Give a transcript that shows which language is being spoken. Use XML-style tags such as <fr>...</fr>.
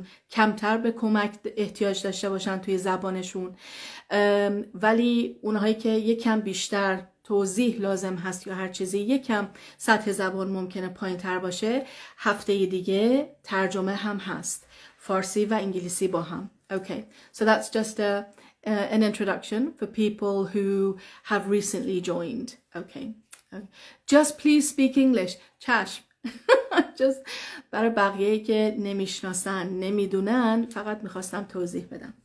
<fa>کمتر به کمک احتیاج داشته باشن توی زبانشون، ولی اونهایی که یکم بیشتر توضیح لازم هست یا هر چیزی یکم سطح زبان ممکنه پایین تر باشه، هفته دیگه ترجمه هم هست، فارسی و انگلیسی با هم.</fa> <en>Okay, so that's just an introduction for people who have recently joined. Okay, just please speak English.</en> <fa>چشم. just برای بقیه‌ای که نمیشناسن نمیدونن فقط میخواستم توضیح بدم.</fa>